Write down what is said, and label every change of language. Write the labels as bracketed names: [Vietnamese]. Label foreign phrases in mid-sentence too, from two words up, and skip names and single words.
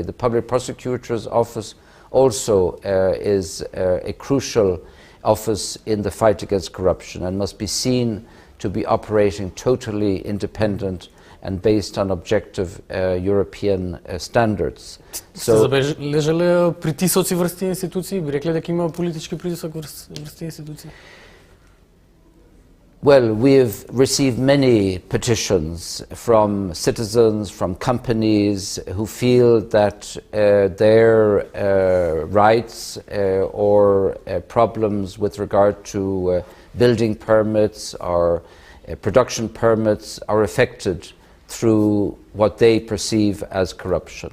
[English] The Public Prosecutor's Office also is a crucial office in the fight against corruption and must be seen to be operating totally independent and based on objective European standards. [Macedonian] Сте забележале притисоци врз тие институции? Би рекле дека има политички притисок врз тие институции? [English] Well, we have received many petitions from citizens, from companies who feel that their rights or problems with regard to building permits or production permits are affected through what they perceive as corruption.